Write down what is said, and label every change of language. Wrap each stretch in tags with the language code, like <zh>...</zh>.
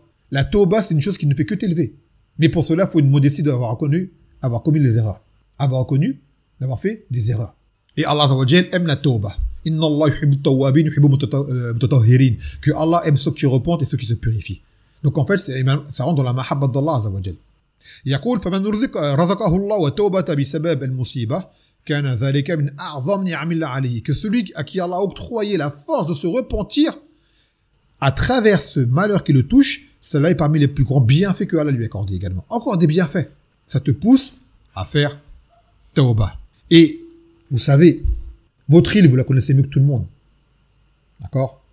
<fr>La tauba, c'est une chose qui ne fait que t'élever. Mais pour cela, il faut une modestie d'avoir reconnu, avoir commis les erreurs. Avoir reconnu, d'avoir fait des erreurs. Et Allah Azzawajal aime la tauba.</fr> <ar>Inna Allah yuhibbu at-tawwabin yuhibbu mutatahhirin.</ar> <fr>Que Allah aime ceux qui repentent et ceux qui se purifient. Donc en fait, ça rentre dans la mahabba d'Allah Azzawajal.</fr> <ar>يقول فمن رزق رزقه الله وتوبة بسبب المصيبة كان ذلك من أعظم نعم الله عليه.</ar> <fr>Que celui à qui Allah a octroyé la force de se repentir à travers ce malheur qui le touche, cela est parmi les plus grands bienfaits que Allah lui a accordé également. Encore des bienfaits. Ça te pousse à faire tauba. Et vous savez, votre île, vous la connaissez mieux que tout le monde. D'accord ?</fr>